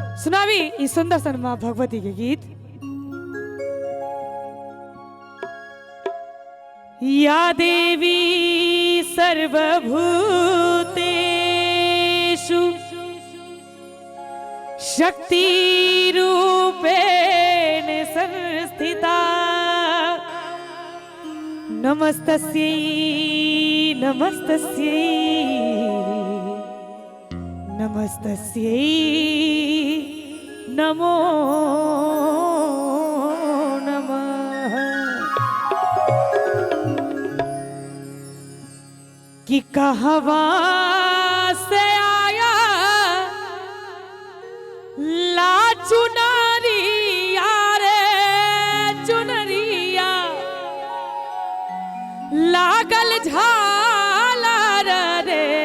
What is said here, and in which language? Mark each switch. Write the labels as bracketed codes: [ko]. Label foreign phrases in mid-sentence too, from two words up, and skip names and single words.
[bho] सुनावी इस सुंदर सन माँ भगवती के गीत। [sa] या देवी सर्वभूतेषु शक्ति रूपेण संस्थिता नमस्तस्यै नमस्तस्यै नमस्तस्यै नमो नमः। [bho] कि कहवा से आया ला चुनरिया रे चुनरिया लागल झालर रे।